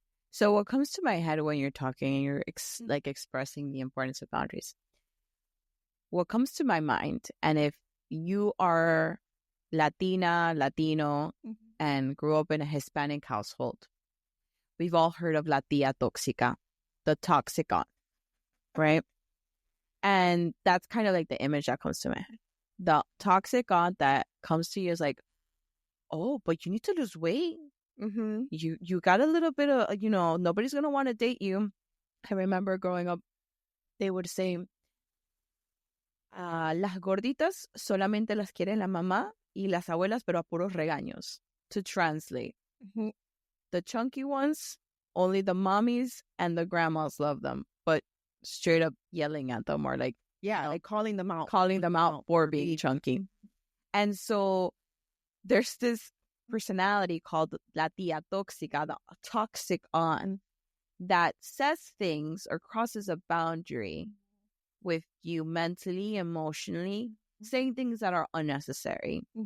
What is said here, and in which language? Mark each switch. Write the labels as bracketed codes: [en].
[en] So what comes to my head when you're talking and you're like expressing the importance of boundaries, what comes to my mind, and if you are Latina, Latino, and grew up in a Hispanic household, we've all heard of [es] la tía tóxica, [en] the toxic aunt, right? And that's kind of like the image that comes to my head. The toxic aunt that comes to you is like, oh, but you need to lose weight. Mm-hmm. You got a little bit of, nobody's going to want to date you. I remember growing up, they would say, [es] las gorditas solamente las quiere la mamá y las abuelas, pero a puros regaños. [en] To translate, the chunky ones, only the mommies and the grandmas love them, but straight up yelling at them, or like, like calling them out for being chunky. And so there's this personality called [es] la tía tóxica, [en] the toxic aunt, that says things or crosses a boundary with you mentally, emotionally, saying things that are unnecessary.